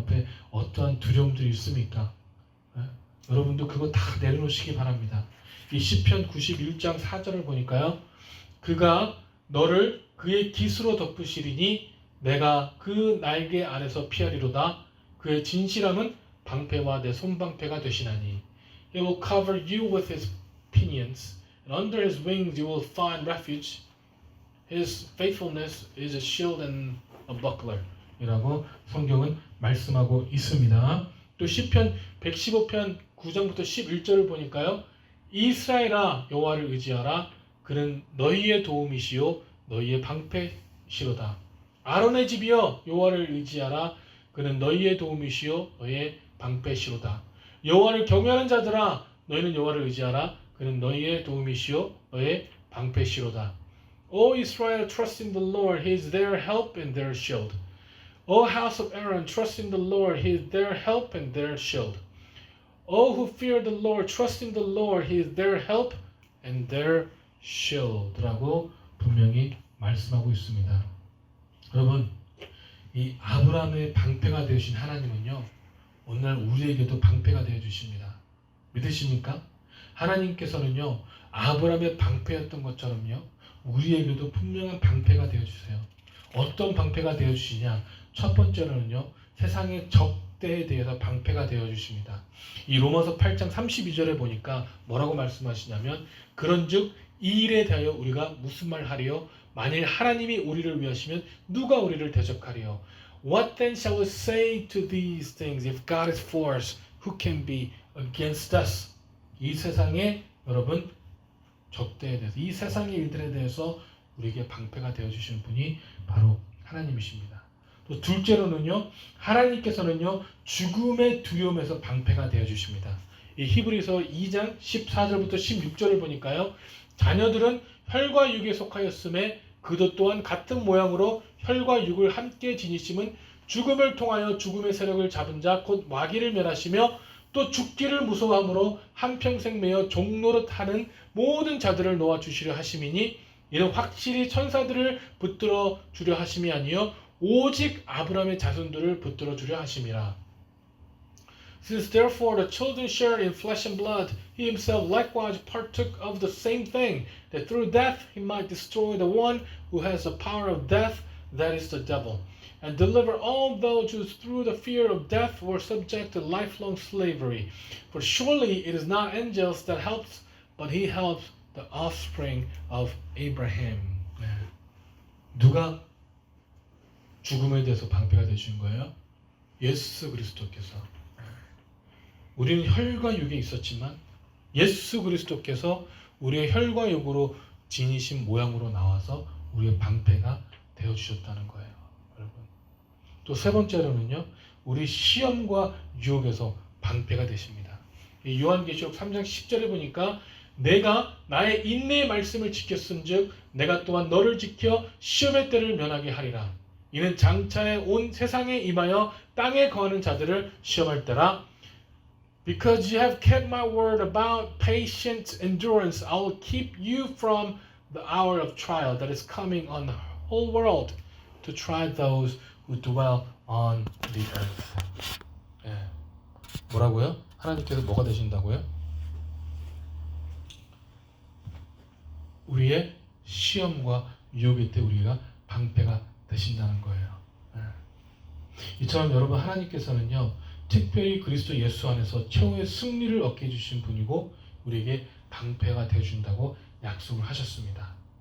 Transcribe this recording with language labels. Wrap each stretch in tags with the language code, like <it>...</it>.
<ko>앞에 어떠한 두려움들이 있습니까? 예? 여러분도 그거 다 내려놓으시기 바랍니다. 이 시편 91장 4절을 보니까요. 그가 너를 그의 깃으로 덮으시리니 내가 그 날개 아래서 피하리로다. 그의 진실함은 방패와 내 손방패가 되시나니.</ko> <en>He will cover you with his pinions, and under his wings you will find refuge. His faithfulness is a shield and a buckler.</en> <ko>이라고 성경은 말씀하고 있습니다. 또 시편 115편 9장부터 11절을 보니까요. 이스라엘아 여호와를 의지하라. 그는 너희의 도움이시요 너희의 방패시로다. 아론의 집이여 여호와를 의지하라. 그는 너희의 도움이시요 너희의 방패시로다. 여호와를 경외하는 자들아 너희는 여호와를 의지하라. 그는 너희의 도움이시요 너희의 방패시로다.</ko> <en>O Israel, trust in the Lord. He is their help and their shield. O house of Aaron, trust in the Lord. He is their help and their shield. O who fear the Lord, trust in the Lord. He is their help and their shield</en> <ko>라고 분명히 말씀하고 있습니다. 여러분, 이 아브라함의 방패가 되신 하나님은요, 오늘 우리에게도 방패가 되어 주십니다. 믿으십니까? 하나님께서는요, 아브라함의 방패였던 것처럼요, 우리에게도 분명한 방패가 되어 주세요. 어떤 방패가 되어 주시냐? 첫 번째로는요, 세상의 적대에 대해서 방패가 되어 주십니다. 이 로마서 8장 32절에 보니까 뭐라고 말씀하시냐면, 그런즉 이 일에 대하여 우리가 무슨 말 하리요? 만일 하나님이 우리를 위하시면 누가 우리를 대적하리요?</ko> <en>What then shall we say to these things? If God is for us, who can be against us?</en> <ko>이 세상에 여러분 적대에 대해서, 이 세상의 일들에 대해서 우리에게 방패가 되어주시는 분이 바로 하나님이십니다. 또 둘째로는요, 하나님께서는요, 죽음의 두려움에서 방패가 되어주십니다. 이 히브리서 2장 14절부터 16절을 보니까요, 자녀들은 혈과 육에 속하였음에 그도 또한 같은 모양으로 혈과 육을 함께 지니심은 죽음을 통하여 죽음의 세력을 잡은 자 곧 마귀를 멸하시며 또 죽기를 무서워함으로 한평생 매여 종노릇 하는 모든 자들을 놓아주시려 하심이니 이는 확실히 천사들을 붙들어 주려 하심이 아니요 오직 아브라함의 자손들을 붙들어 주려 하심이라.</ko> <en>Since therefore the children shared in flesh and blood, he himself likewise partook of the same thing, that through death he might destroy the one who has the power of death, that is the devil, and deliver all those who through the fear of death were subject to lifelong slavery. For surely it is not angels that helps, but he helps the offspring of Abraham.</en> <ko>네. 누가 죽음에 대해서 방패가 되신 거예요? 예수 그리스도께서. 우리는 혈과 육에 있었지만 예수 그리스도께서 우리의 혈과 육으로 지니신 모양으로 나와서 우리의 방패가 되어 주셨다는 거예요, 여러분. 또 세 번째로는요, 우리 시험과 유혹에서 방패가 되십니다. 이 요한계시록 3장 10절에 보니까 내가 나의 인내의 말씀을 지켰은즉 내가 또한 너를 지켜 시험의 때를 면하게 하리라. 이는 장차에 온 세상에 임하여 땅에 거하는 자들을 시험할 때라.</ko> <en>Because you have kept my word about patient endurance, I will keep you from the hour of trial that is coming on the whole world to try those who dwell on the earth.</en> <ko>예. 뭐라고요? 하나님께서 뭐가 되신다고요? 우리의 시험과 유혹일 때 우리가 방패가 되신다는 거예요. 예. 이처럼 여러분, 하나님께서는요, 특별히 그리스도 예수 안에서 최후의 승리를 얻게 해주신 분이고 우리에게 방패가 되어준다고 약속을 하셨습니다.</ko>